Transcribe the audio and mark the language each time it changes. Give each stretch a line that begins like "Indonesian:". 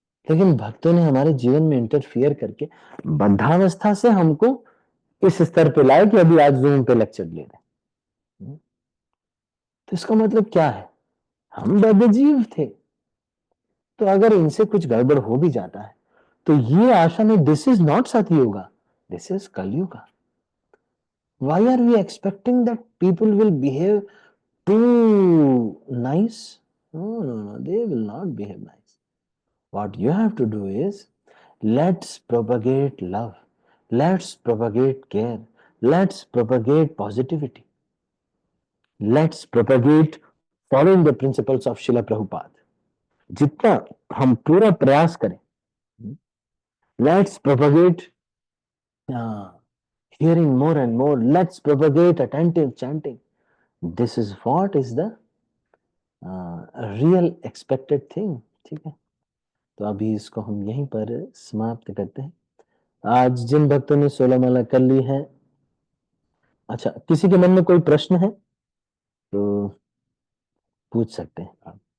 Hindi: लेकिन भक्तों ने हमारे जीवन में इंटरफियर करके बद्धावस्था से हमको इस स्तर पे लाए कि अभी आज जूम पे लेक्चर ले रहे हैं। तो इसका मतलब क्या है? हम बद्धजीव थे। तो अगर इनसे कुछ गड़बड़ हो भी जाता है तो ये आशा नहीं,
English: This is not Satyuga, this is Kalyuga. Why are we expecting that people will behave too nice? No, no, no, they will not behave nice. What you have to do is, let's propagate love, let's propagate care, let's propagate positivity, let's propagate following the principles of Srila Prabhupada.
Hindi: जितना हम पूरा प्रयास करें,
English: Let's propagate hearing more and more, let's propagate attentive chanting. This is what is the real expected thing.
Hindi: ठीक है, तो अभी इसको हम यहीं पर समाप्त करते हैं। आज जिन भक्तों ने 16 माला कर ली है, अच्छा किसी के मन में कोई प्रश्न है तो पूछ सकते हैं आप।